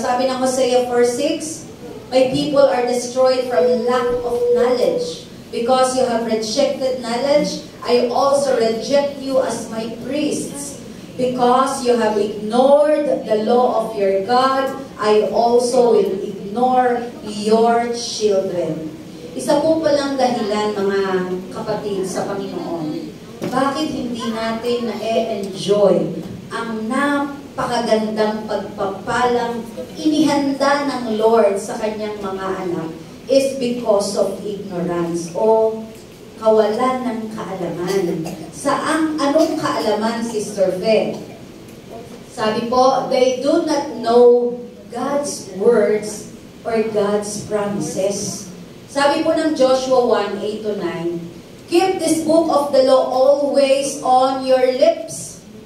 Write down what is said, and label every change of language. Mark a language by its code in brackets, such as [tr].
[en] Sabi ng Hosea 4:6, my people are destroyed from lack of knowledge. Because you have rejected knowledge, I also reject you as my priests. Because you have ignored the law of your God, I also will ignore ignore your children. [tl] Isa po palang dahilan, mga kapatid, sa Panginoon, bakit hindi natin na-enjoy ang napakagandang pagpapalang inihanda ng Lord sa kanyang mga anak [en] is because of ignorance [tl] o kawalan ng kaalaman. Anong kaalaman, Sister Fe? Sabi po, [en] they do not know God's words or God's promises. [tl] Sabi po ng [en] Joshua 1:8-9, keep this book of the law always on your lips.